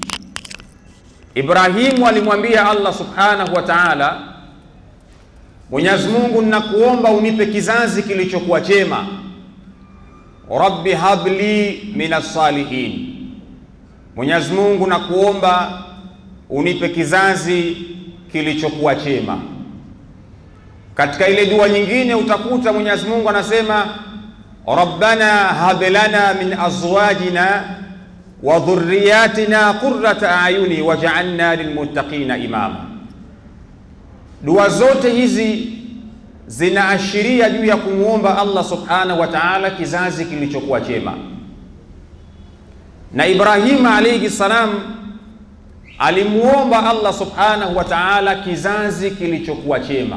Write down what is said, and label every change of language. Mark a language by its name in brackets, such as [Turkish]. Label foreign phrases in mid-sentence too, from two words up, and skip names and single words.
[Swahili] Ibrahimu alimwambia [Arabic] الله سبحانه وتعالى, [Swahili] Mwenyezi Mungu ninakuomba unipe kizazi kilichokuwa chema. [Arabic] رب هب لي من الصالحين, [Swahili] Mwenyezi Mungu nakuomba unipe kizazi kilichokuwa chema. Katika ile dua nyingine utakuta Mwenyezi Mungu anasema [Arabic] ربنا هب لنا من أزواجنا وذرياتنا قرة أعين واجعلنا للمتقين إماما. [Swahili] Dua zote hizi zinaashiria juu ya kumuomba [Arabic] الله سبحانه وتعالى [Swahili] kizazi kilichokuwa chema. Na Ibrahim [Arabic] عليه السلام [Swahili] alimuomba [Arabic] الله سبحانه وتعالى [Swahili] kizazi kilichokuwa chema.